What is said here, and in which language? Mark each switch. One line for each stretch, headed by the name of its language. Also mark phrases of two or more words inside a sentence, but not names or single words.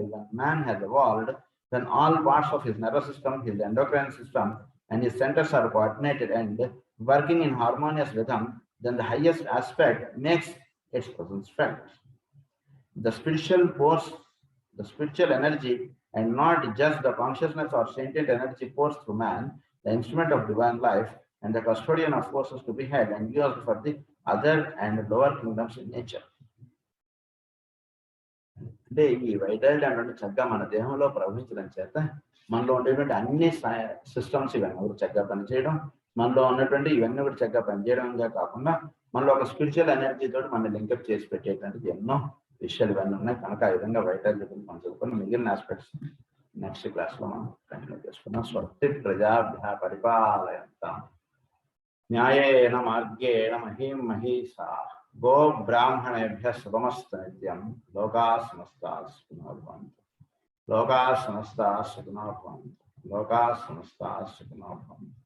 English: When man has evolved, when all parts of his nervous system, his endocrine system, and his centers are coordinated and working in harmonious rhythm, then the highest aspect makes its presence felt. The spiritual force, the spiritual energy, and not just the consciousness or sentient energy force through man, the instrument of divine life and the custodian of forces to be had and used for the other and lower kingdoms in nature.
Telugu: అంటే ఈ వైటాలిటీ అంటే చక్కగా మన దేహంలో ప్రవహించడం చేత మనలో ఉండేటువంటి అన్ని సిస్టమ్స్ ఇవన్నీ కూడా చక్కగా పనిచేయడం, మనలో ఉన్నటువంటి ఇవన్నీ కూడా చక్కగా పనిచేయడంగా కాకుండా మనలో ఒక
English: spiritual energy
Telugu: తోటి మన లింకప్ చేసి పెట్టేటువంటిది ఎన్నో విషయాలు ఇవన్నీ ఉన్నాయి. కనుక ఆ విధంగా వైటాలిటీ మనం చదువుకుని మిగిలిన
English: aspects next class
Telugu: లో మనం కంటిన్యూ చేసుకున్నాం.
Sanskrit: స్వస్తి ప్రజాభ్య పరిపాలయంతాం న్యాయేన మార్గేణ మహీం మహీషా గో బ్రాహ్మణేభ్య సుఖమస్తు నిత్యం లోకా సమస్తా సుఖినో భవంతు లోకా సమస్తా సుఖినో భవంతు లోకా సమస్తా సుఖినో భవంతు.